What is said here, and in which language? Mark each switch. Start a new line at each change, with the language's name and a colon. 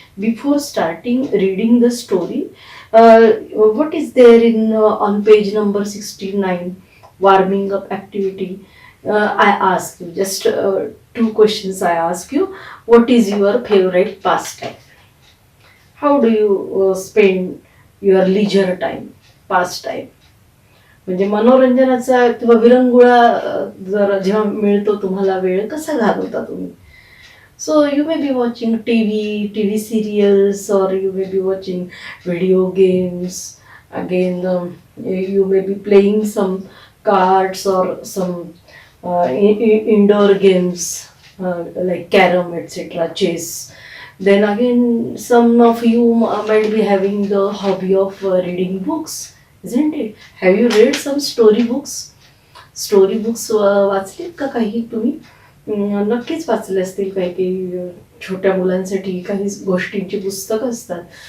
English: Before starting reading the story, what is there in on page number 69, warming up activity? I ask you just two questions. I ask you, what is your favorite pastime? How do you spend your leisure time, pastime?
Marathi: म्हणजे मनोरंजनाचा किंवा विरंगुळा जर जेव्हा मिळतो तुम्हाला वेळ, कसा घालवता तुम्ही?
English: So you may be watching TV serials, or you may be watching video games. Again, you may be playing some cards or some indoor games like carom, etc., chess. Then again, some of you might be having the hobby of reading books, isn't it? Have you read some story books?
Marathi: Story books वाचलेत का काही तुम्ही? नक्कीच वाचले असतील. काही काही छोट्या मुलांसाठी काही गोष्टींची पुस्तकं असतात.